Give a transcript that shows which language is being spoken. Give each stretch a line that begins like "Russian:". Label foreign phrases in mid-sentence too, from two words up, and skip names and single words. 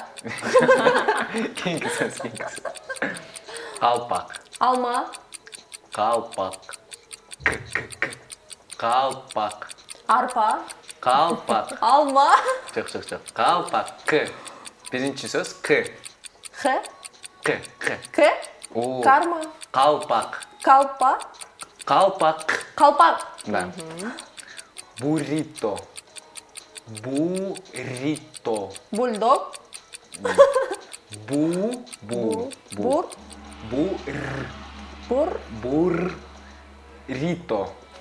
Kyrgyz: Гингсис. Калпак. Алма. Калпак. Калпак. Арпа. Калпак. Алма. Жоқ. Калпак. К. Биринчи сөз К. Х. К. К. О. Карма. Калпак. Калпа. Калпак. Колпак. Да. Буррито. Буррито. Бульдог. Бур. Бур. Буррито.